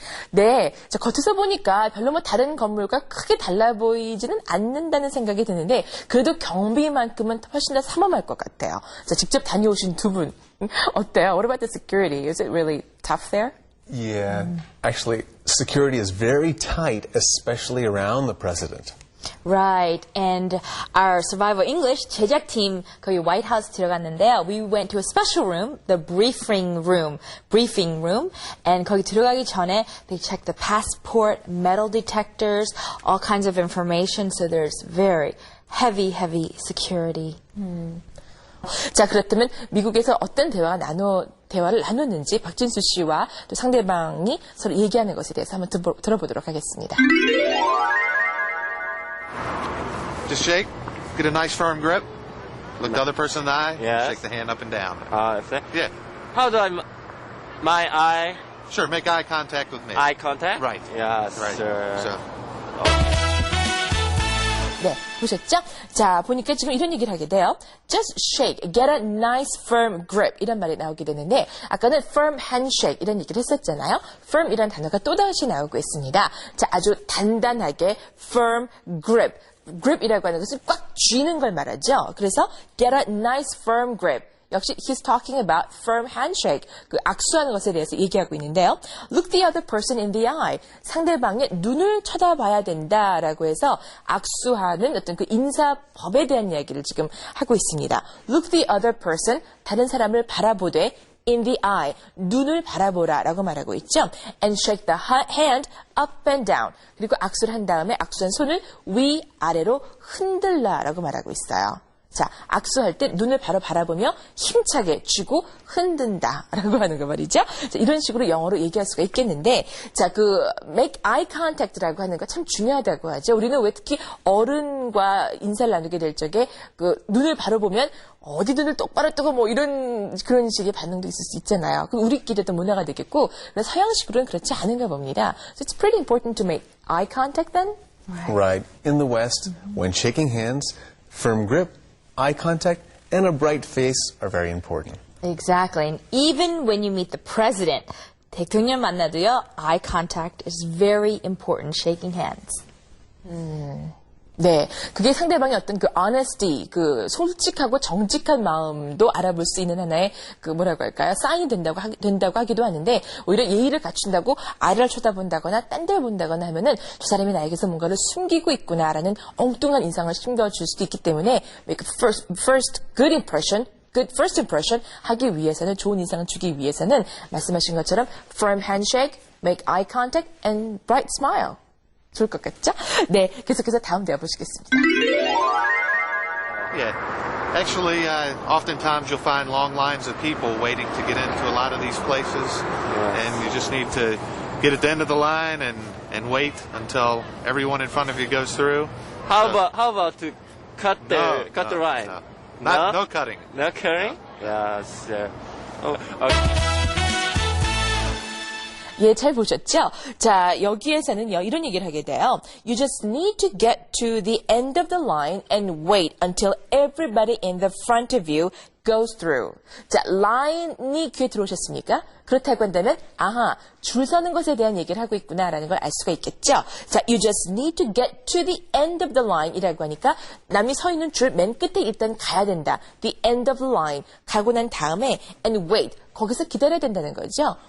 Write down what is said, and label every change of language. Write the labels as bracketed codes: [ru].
[ko] 네, 자, 겉에서 보니까 별로 뭐 다른 건물과 크게 달라 보이지는 않는다는 생각이 드는데 그래도 경비만큼은 훨씬 더 삼엄할 것 같아요. 자, 직접 다녀오신 두 분 어때요? [en] What about the security? Is it really tough there? Yeah. Actually, security is very tight, especially around the president. Right. [ko] And our Survival English 제작팀 거기 White House 들어갔는데요. [en] We went to a special room, the briefing room, and [ko] 거기 들어가기 전에 [en] they checked the passport, metal detectors, all kinds of information. So there's very heavy security. [ko] 자, 그렇다면 미국에서 어떤 대화를 나눴는지 박진수 씨와 또 상대방이 서로 얘기하는 것에 대해서 한번 들어보도록 하겠습니다. [en] Just shake, get a nice firm grip, look the other person in the eye, Yes. shake the hand up and down. Yeah. Yeah, How do I, my eye, sure, make eye contact with me. eye contact? Right. Yes, Right. sir. So, [ko] 네, 보셨죠? 자, 보니까 지금 이런 얘기를 하게 돼요. [en] Just shake, get a nice firm grip [ko] 이런 말이 나오게 되는데 아까는 firm handshake 이런 얘기를 했었잖아요. firm 이라는 단어가 또다시 나오고 있습니다. 자, 아주 단단하게 firm grip. grip이라고 하는 것은 꽉 쥐는 걸 말하죠. [en] 그래서 get a nice firm grip. 역시 he's talking about firm handshake. [ko] 그 악수하는 것에 대해서 얘기하고 있는데요. [en] Look the other person in the eye. [ko] 상대방의 눈을 쳐다봐야 된다라고 해서 악수하는 어떤 그 인사법에 대한 이야기를 지금 하고 있습니다. [en] Look the other person. [ko] 다른 사람을 바라보되 [en] in the eye. [ko] 눈을 바라보라라고 말하고 있죠. [en] And shake the hand up and down. [ko] 그리고 악수를 한 다음에 악수한 손을 위아래로 흔들라라고 말하고 있어요. 자, 악수할 때 눈을 바로 바라보며 힘차게 쥐고 흔든다라고 하는 거 말이죠. 자, 이런 식으로 영어로 얘기할 수가 있겠는데, 자, 그 make eye contact라고 하는 거 참 중요하다고 하죠. 우리는 왜 특히 어른과 인사를 나누게 될 적에 그 눈을 바로 보면 어디 눈을 똑바로 뜨고 뭐 이런 그런 식의 반응도 있을 수 있잖아요. 그 우리끼리 어떤 문화가 되겠고, 서양식으로는 그렇지 않은가 봅니다. [en] So it's pretty important to make eye contact then. Right. In the West, when shaking hands, firm grip, eye contact, and a bright face are very important. Exactly. And even when you meet the president, [ko] 대통령 만나도요, [en] eye contact is very important, shaking hands. [ko] 네, 그게 상대방의 어떤 그 honesty, 그 솔직하고 정직한 마음도 알아볼 수 있는 하나의 그 뭐라고 할까요? 사인이 된다고 하기도 하는데 오히려 예의를 갖춘다고 아래를 쳐다본다거나 딴 데를 본다거나 하면은 저 사람이 나에게서 뭔가를 숨기고 있구나라는 엉뚱한 인상을 심겨줄 수도 있기 때문에 [en] make first good impression [ko] 하기 위해서는 좋은 인상을 주기 위해서는 말씀하신 것처럼 [en] firm handshake, make eye contact, and bright smile. [ko] 좋을 것 같죠? 네, 계속해서 다음 대화 보시겠습니다. [en] yeah. Actually, oftentimes you'll find long lines of people waiting to get into a lot of these places, and you just need to get at the end of the line and wait until everyone in front of you goes through. How about to cut the line? No cutting. No cutting? Yes, sir. Oh, okay. [ko] 예, 잘 보셨죠? 자, 여기에서는요, 이런 얘기를 하게 돼요. [en] You just need to get to the end of the line and wait until everybody in the front of you goes through. [ko] 자, line이 귀에 들어오셨습니까? 그렇다고 한다면, 아하, 줄 서는 것에 대한 얘기를 하고 있구나라는 걸 알 수가 있겠죠? 자, [en] you just need to get to the end of the line [ko] 이라고 하니까 남이 서 있는 줄 맨 끝에 일단 가야 된다. [en] The end of the line. [ko] 가고 난 다음에 [en] and wait. [ko] 거기서 기다려야 된다는 거죠.